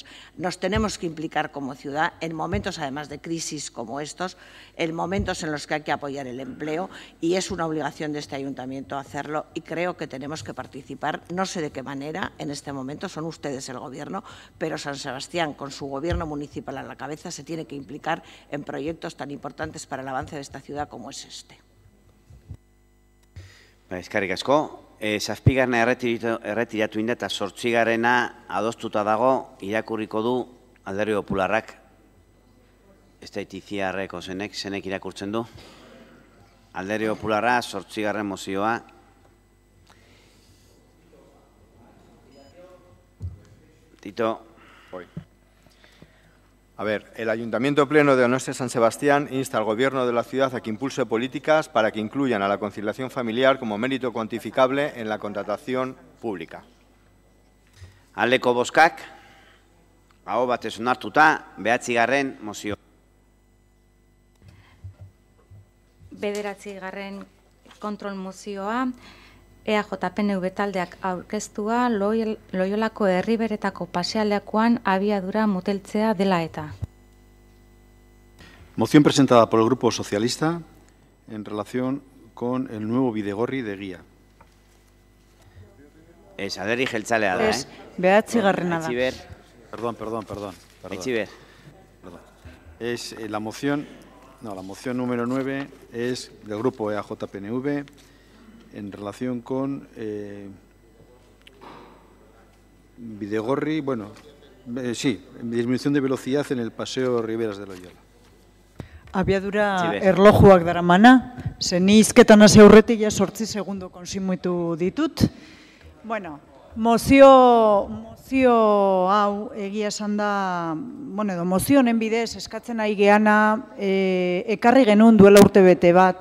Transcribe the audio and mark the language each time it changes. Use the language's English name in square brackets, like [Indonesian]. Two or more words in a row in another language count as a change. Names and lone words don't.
[Spanish] Nos tenemos que implicar como ciudad en momentos, además de crisis como estos, en momentos en los que hay que apoyar el empleo, y es una obligación de este ayuntamiento hacerlo, y creo que tenemos que participar, no sé de qué manera en este momento, son ustedes el Gobierno, pero San Sebastián, con su Gobierno municipal a la cabeza, se tiene que implicar en proyectos tan importantes para el avance de esta ciudad como es este. [Basque] Eskerrik asko. Zazpigarrena erretiratu inda eta 8. adostuta dago, irakurriko du Alderdi Popularrak. Ez da itiziarreko zenek irakurtzen du. Alderdi Popularra 8. mozioa. Tito. [Spanish] A ver, el Ayuntamiento Pleno de Donostia San Sebastián insta al Gobierno de la ciudad a que impulse políticas para que incluyan a la conciliación familiar como mérito cuantificable en la contratación pública. [Basque] Aldeko bozkak, aho batez onartuta, 9. mozio. 9. kontrol mozioa, EAJ-PNV taldeak aurkeztua Loiolako herriberetako pasealekuan abiadura moteltzea dela eta. [Spanish] Moción presentada por el Grupo Socialista en relación con el nuevo bidegorri de guía. [Basque] Alderdi jeltzalea da, Es 9. da. [Spanish] Perdón. Etxiber. Es la moción número 9 es del Grupo EAJ-PNV en relación con bidegorri, Sí, disminución de velocidad en el paseo Riberas de Loyola. [Basque] Abiadura erlojuak daramana, ni hizketan hasi aurretik ja 8 segundo konsumitu ditut. Bueno, mozio hau egia esan da, bueno, edo mozio honen bidez eskatzen ari geana ekarri genuen duela urtebete bat,